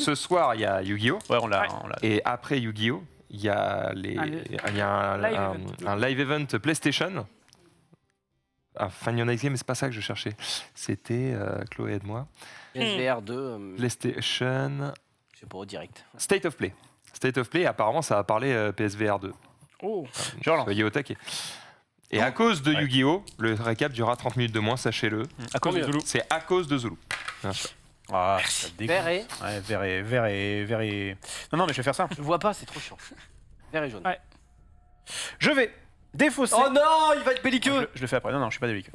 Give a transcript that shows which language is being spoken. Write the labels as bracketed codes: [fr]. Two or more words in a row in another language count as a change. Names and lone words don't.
[fr] ce soir, il y a Yu-Gi-Oh! Ouais, on l'a. Ouais. Et après Yu-Gi-Oh! Il y a, il y a un [en] live event [fr] PlayStation. Ah, Find Your Next Game, mais c'est pas ça que je cherchais. C'était, Chloé, aide-moi. SVR 2, PlayStation. je sais pas, au direct. State of Play. State of Play, apparemment, ça va parler PSVR 2. Oh. Je relance. Soyez au taquet. Et à cause de Ouais. Yu-Gi-Oh! Le récap durera 30 minutes de moins, sachez-le. À cause de Zulu. C'est à cause de Zulu. Bien sûr. Ah, ça dégoûte. Vert et. Ouais, vert et. Non, mais je vais faire ça. Je vois pas, c'est trop chiant. Vert et jaune. Ouais. Je vais défausser. Oh non, il va être je, belliqueux. je le fais après. Non, je suis pas délicat.